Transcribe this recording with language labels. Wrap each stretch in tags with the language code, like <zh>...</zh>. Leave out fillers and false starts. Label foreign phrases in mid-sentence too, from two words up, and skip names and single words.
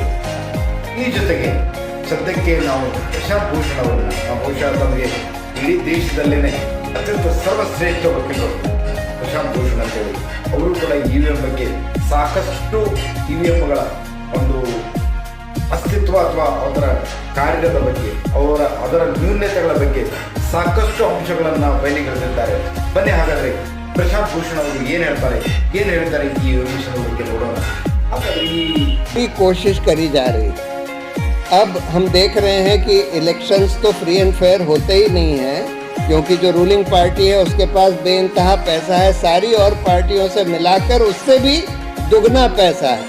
<kn>ಈ ಜೊತೆಗೆ ಸದ್ಯಕ್ಕೆ ನಾವು ಪ್ರಶಾಂತ್ ಭೂಷಣ್ ಅವರನ್ನು ಬಹುಶಃ ನಮಗೆ ಇಡೀ ದೇಶದಲ್ಲೇ ಅತ್ಯಂತ ಸರ್ವಶ್ರೇಷ್ಠ ವಕೀಲರು ಪ್ರಶಾಂತ್ ಭೂಷಣ್ ಅಂತೇಳಿ, ಅವರು ಕೂಡ EVM ಬಗ್ಗೆ ಸಾಕಷ್ಟು EVMಗಳ ಒಂದು ಅಸ್ತಿತ್ವ ಅಥವಾ ಅದರ ಕಾರ್ಯದ ಬಗ್ಗೆ, ಅದರ ನ್ಯೂನ್ಯತೆಗಳ ಬಗ್ಗೆ ಸಾಕಷ್ಟು ಅಂಶಗಳನ್ನು ಬಯಲಿಗೆಳೆದಿದ್ದಾರೆ. ಬನ್ನಿ ಹಾಗಾದರೆ ಪ್ರಶಾಂತ್ ಭೂಷಣ್ ಅವರು ಏನು ಹೇಳ್ತಾರೆ ಈ ವಿಷಯದ ಬಗ್ಗೆ ನೋಡೋಣ.</kn> <hi>हालांकि कोशिश करी जा रही है। अब हम देख रहे हैं कि इलेक्शंस तो</hi> <en>free and fair</en> <hi>होते ही नहीं हैं, क्योंकि जो</hi> <en>ruling party</en> <hi>है उसके पास बेइंतहा पैसा है, सारी और पार्टियों से मिलाकर उससे भी दुगना पैसा है।</hi>